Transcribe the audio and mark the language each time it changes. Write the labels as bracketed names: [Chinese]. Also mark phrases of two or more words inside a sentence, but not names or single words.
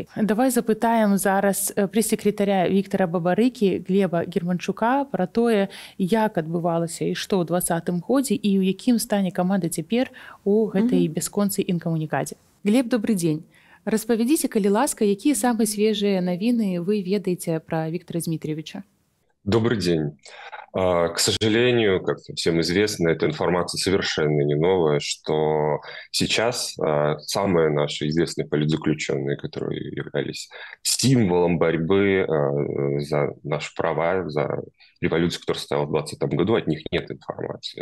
[Belarusian] Давай запытаем зараз прэс-сакратаря Віктара Бабарыкі Глеба Германчука пра тое, як адбывалася і што ў 2020 годзе і ў якім стане каманда цяпер у гэтай бясконцай інкамунікадзе. Глеб, добрый дзень. Распавядзіце, калі ласка, якія самыя свежыя навіны вы ведаеце пра Виктора Дмитриевича? [Russian] Добрый день. К сожалению, как всем известно, эта информация совершенно не новая, что сейчас самые наши известные политзаключенные, которые являлись символом борьбы за наши права, за революцию, которая состоялась в 2020 году, от них нет информации.